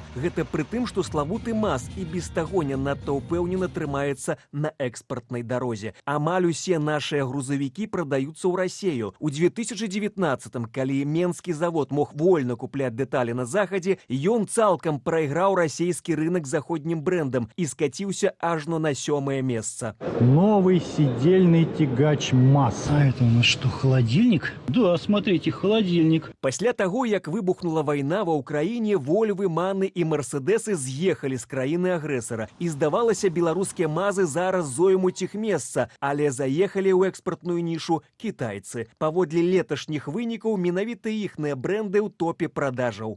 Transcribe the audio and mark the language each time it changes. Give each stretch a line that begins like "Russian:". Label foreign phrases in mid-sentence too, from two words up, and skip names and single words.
Belarusian: Гэта пры тым, што славуты МАЗ і без таго не надта ўпэўнена трымаецца на экспартнай дарозе. Амаль усе нашыя грузавікі прадаюцца ў Расею. У 2019-м, калі менскі завод мог вольна купляць дэталі на захадзе, ён цалкам прайграў расійскі рынок заходнім брэндам і скаціўся ажно на 7-е месца.
Russian: Новый сидельный тягач МАЗ. А это у нас что, холодильник? Да, смотрите, холодильник.
Belarusian: Пасля таго, як выбухнула вайна ва ўкраіне, Вольвы, Маны і Мерседесы з'ехалі з краіны агрэсара. І здавалася, беларускія МАЗы зараз зоймуць іх месца, але заехалі ў экспартную нішу кітайцы. Паводле леташніх вынікаў, менавіта іхныя брэнды ў топе продажаў.